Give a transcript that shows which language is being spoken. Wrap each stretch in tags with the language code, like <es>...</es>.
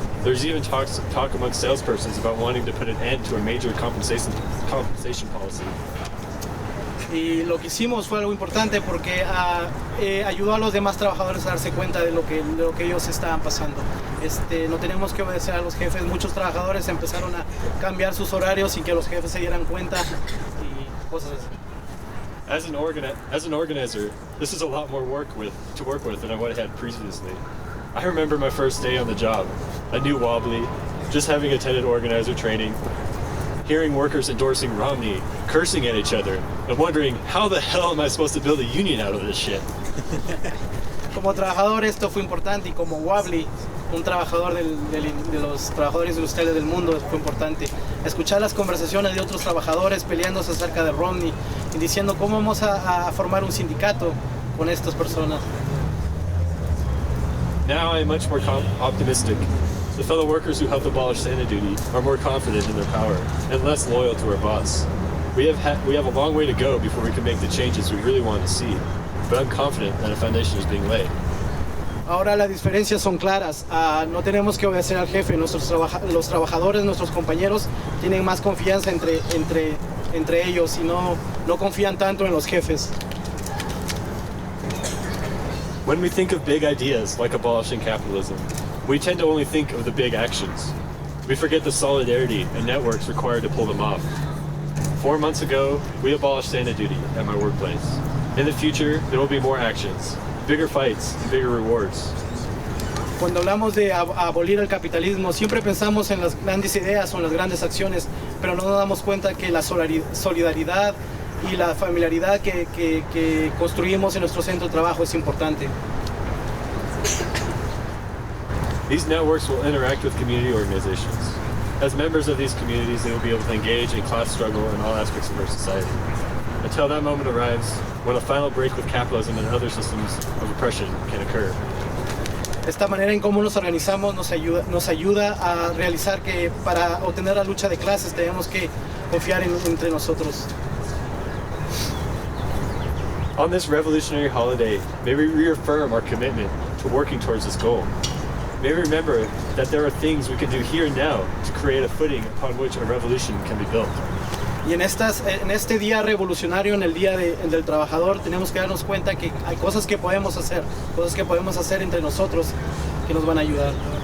<en>There's even talk amongst salespersons about wanting to put an end to a major compensation policy.</en> <es>Y lo que hicimos fue algo importante porque ayudó a los demás trabajadores a darse cuenta de lo que ellos estaban pasando. No tenemos que obedecer a los jefes. Muchos trabajadores empezaron a cambiar sus horarios sin que los jefes se dieran cuenta y cosas así.</es> <en>As an organizer, this is a lot more to work with than what I had previously. I remember my first day on the job. I knew wobbly, just having attended organizer training, hearing workers endorsing Romney, cursing at each other, and wondering how the hell am I supposed to build a union out of this shit?</en> <es>Como trabajador esto fue importante y como Wobbly, un trabajador de los trabajadores industriales del mundo, fue importante. Escuchar las conversaciones de otros trabajadores peleándose acerca de Romney y diciendo cómo vamos a formar un sindicato con estas personas.</es> <en>Now I'm much more optimistic. The fellow workers who helped abolish Santa duty are more confident in their power and less loyal to our boss. We have a long way to go before we can make the changes we really want to see, but I'm confident that a foundation is being laid.</en> <es>Ahora las diferencias son claras. No tenemos que obedecer al jefe. Los trabajadores, nuestros compañeros, tienen más confianza entre ellos y no confían tanto en los jefes.</es> <en>When we think of big ideas like abolishing capitalism, we tend to only think of the big actions. We forget the solidarity and networks required to pull them off. 4 months ago, we abolished Santa duty at my workplace. In the future, there will be more actions, bigger fights, and bigger rewards.</en> <es>Cuando hablamos de abolir el capitalismo, siempre pensamos en las grandes ideas o en las grandes acciones, pero no nos damos cuenta que la solidaridad y la familiaridad que construimos en nuestro centro de trabajo es importante.</es> <en>These networks will interact with community organizations. As members of these communities, they will be able to engage in class struggle in all aspects of our society. Until that moment arrives, when a final break with capitalism and other systems of oppression can occur.</en> <es>Esta manera en cómo nos organizamos nos ayuda a realizar que para obtener la lucha de clases tenemos que confiar entre nosotros.</es> <en>On this revolutionary holiday, may we reaffirm our commitment to working towards this goal. May we remember that there are things we can do here and now to create a footing upon which a revolution can be built.</en> <es>Y en este día revolucionario, en el Día del Trabajador, tenemos que darnos cuenta que hay cosas que podemos hacer entre nosotros que nos van a ayudar.</es>